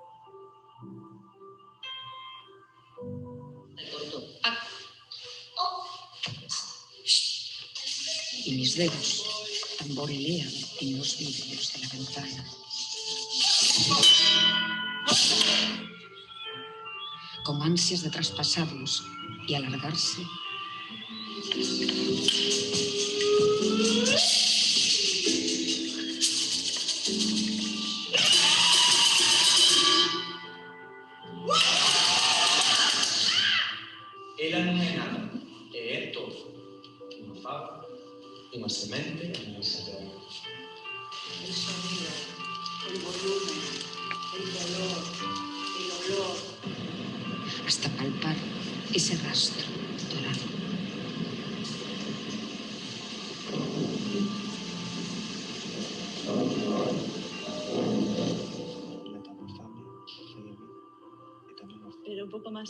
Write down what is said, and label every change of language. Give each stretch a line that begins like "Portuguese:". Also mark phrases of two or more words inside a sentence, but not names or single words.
Spanish: Y mis dedos tamborilean en los vidrios de la ventana. Con ansias de traspasarlos y alargarse.
Galician: Ela non é nada, é todo. Unha fava, unha semente e unha terra.
Spanish: El sonido, el volumen, el color, el olor. Hasta palpar ese rastro dorado. Pero un poco más...